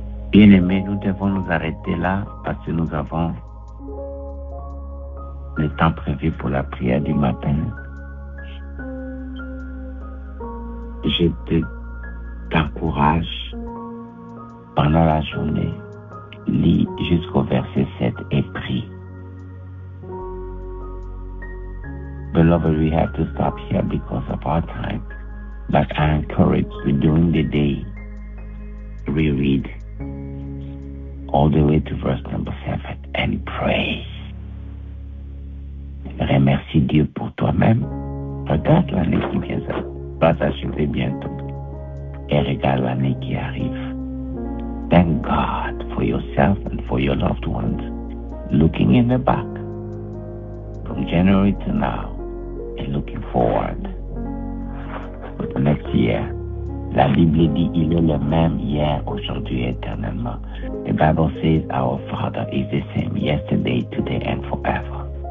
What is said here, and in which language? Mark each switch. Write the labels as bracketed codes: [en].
[fr] Bien-aimés, nous devons nous arrêter là parce que nous avons le temps prévu pour la prière du matin. Je t'encourage pendant la journée, lis jusqu'au verset 7 et prie. [en] Beloved, we have to stop here because of our time. But I encourage you during the day, reread all the way to verse number 7 and pray. [fr] Remercie Dieu pour toi-même. Regarde l'année qui vient, ça va s'achever bientôt. Et regarde l'année qui arrive. [en] Thank God for yourself and for your loved ones. Looking in the back from January to now and looking forward for the next year. [fr] La Bible dit il est le même hier, aujourd'hui, éternellement. [en] The Bible says our Father is the same yesterday, today and forever.